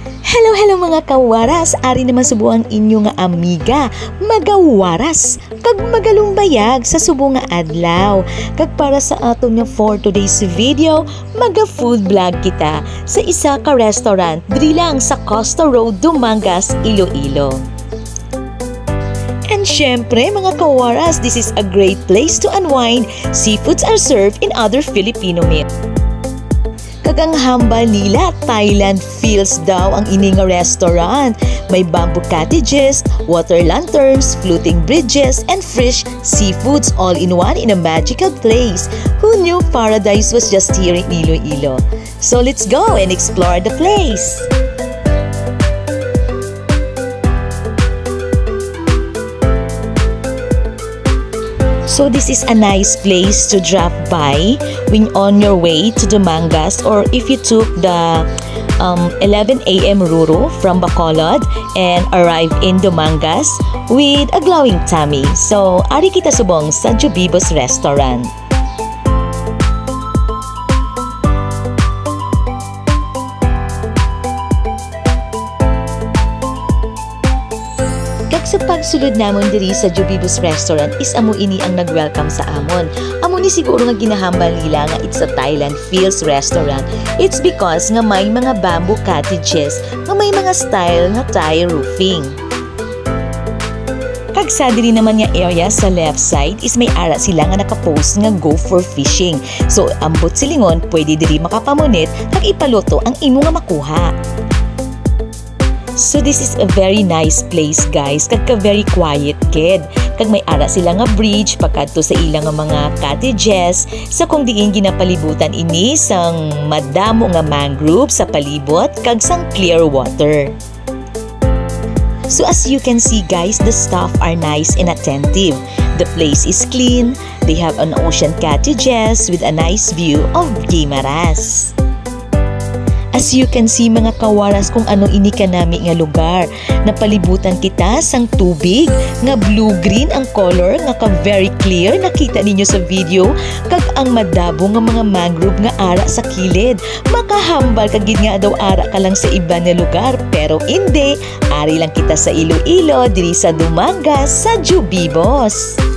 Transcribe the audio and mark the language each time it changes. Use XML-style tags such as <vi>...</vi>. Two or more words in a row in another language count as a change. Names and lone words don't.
<hil>Hello mga kawaras, ari naman subo ang inyo nga amiga, magawaras, kag magalumbayag sa subo nga adlaw. Kag para sa aton nga</hil> <en>for today's video,</en> <hil>maga-food vlog kita sa isa ka restaurant diri lang sa Costa Road, Dumangas, Iloilo. And syempre mga kawaras,</hil> <en>this is a great place to unwind. Seafoods are served in other Filipino meals.</en> <hil>Kagang hambal nila, Thailand feels daw ang ini nga restaurant.</hil> <en>May bamboo cottages, water lanterns, floating bridges, and fresh seafoods all in one in a magical place. Who knew paradise was just here in Iloilo? So let's go and explore the place. So this is a nice place to drop by when on your way to Dumangas, or if you took the 11 a.m. Ruro from Bacolod and arrive in Dumangas with a glowing tummy.</en> <hil>So ari kita subong sa Jubibos Restaurant. Sa pagsulod namon diri sa Jubibos Restaurant is amo ini ang nag-welcome sa amon. Amo ni siguro nga ginahambal nila nga</hil> <en>it's a Thailand feels restaurant. It's because</en> <hil>nga may mga</hil> <en>bamboo cottages</en> <hil>nga may mga style nga</hil> <en>Thai roofing.</en> <hil>Kag sa diri naman nga area sa</hil> <en>left side</en> <hil>is may ara sila nga nakapost nga</hil> <en>go for fishing.</en> <hil>So ambot silingon pwede diri makapamunit kag ipaluto ang imo nga makuha.</hil> <en>So this is a very nice place guys,</en> <hil>kag ka</hil> <en>very quiet</en> <hil>kid. Kag may ara sila nga bridge pakadto sa ilang nga mga cottages sa kung diin ginapalibutan ini sang madamo nga mangrove sa palibot kag sang</hil> <en>clear water. So as you can see guys, the staff are nice and attentive. The place is clean. They have an ocean cottages with a nice view of Guimaras. As you can see</en> <hil>mga kawaras kung ano ini kanami nga lugar. Napalibutan kita sang tubig nga blue-green ang color nga ka</hil> <en>very clear</en> <hil>nakita ninyo sa video, kag ang madabo nga mga mangrove nga ara sa kilid. Makahambal kag gid nga daw ara ka lang sa iba nga lugar, pero hindi, ari lang kita sa Iloilo diri sa Dumangas sa Jubibos.</hil>